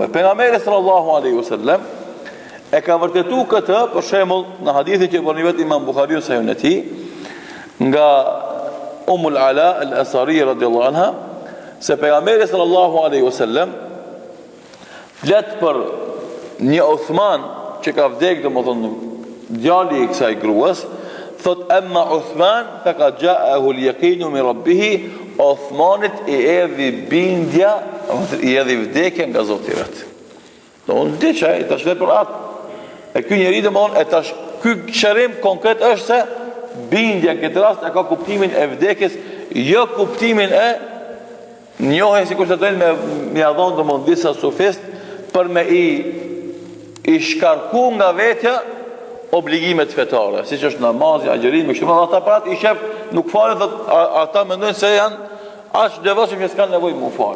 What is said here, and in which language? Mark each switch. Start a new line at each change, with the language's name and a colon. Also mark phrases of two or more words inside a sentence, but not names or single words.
Albanian: Pejgamberi
Arabic: صلى الله عليه وسلم
Albanian: e ka vërtetuar këtë, për shembull, në hadithin që bën vetë Imam Buhariu sa në tij, nga Ummul Ala al-Asari
Arabic: رضي الله عنها,
Albanian: se pejgamberi
Arabic: صلى الله عليه وسلم
Albanian: flet për një Uthman që ka vdek domethënë djali i kësaj gruas, thot
Arabic: أما عثمان فقد جاءه اليقين من ربه,
Albanian: Uthmanit i erdhi bindja, i erdhi vdekja nga Zoti i vet. Domthonë vdekja ai tash për atë. E ky njeri domthonë e tash ky shërim konkret është se bindja në këtë rast e ka kuptimin e vdekjes, jo kuptimin e njohjen sikur të thonë me adhon domthonë disa sufist për me i shkarku nga vetja obligimet fetare, siç është namazi, agjerimi, kështu më ata parat i shef nuk falen, ata mendojnë se janë aq devotshëm që s'kan nevojë mu fal.